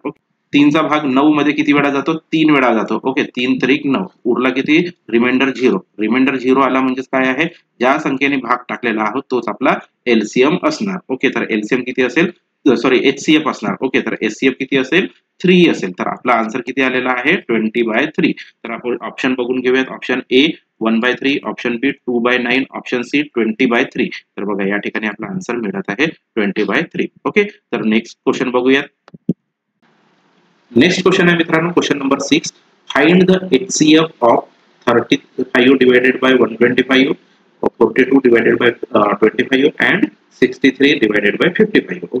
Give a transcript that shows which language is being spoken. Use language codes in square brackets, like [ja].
[mr] Okay, 3 चा भाग 9 मध्ये किती वेळा जातो 3 वेळा जातो. ओके, 3 त्रिक 9 उरला किती रिमाइंडर 0. रिमाइंडर 0 आला म्हणजे काय आहे ज्या संख्येने भाग टाकलेला आहोत तोच आपला एलसीएम असणार. ओके, तर एलसीएम किती असेल एचसीएफ असणार. ओके, तर एचसीएफ किती असेल 3 असेल. तर आपला आन्सर किती आलेला आहे 20/3. तर आपण ऑप्शन बघून घेऊयात. Option A 1/3, option B 2/9, option C 20/3. तर बघा या ठिकाणी आपला आन्सर मिळत आहे 20/3. ओके, तर नेक्स्ट क्वेश्चन बघूयात. नेक्स्ट क्वेश्चन आहे मित्रांनो question number 6. [en] Find the HCF of 35 divided by 125, 42 divided by 25 and 63 divided by 55.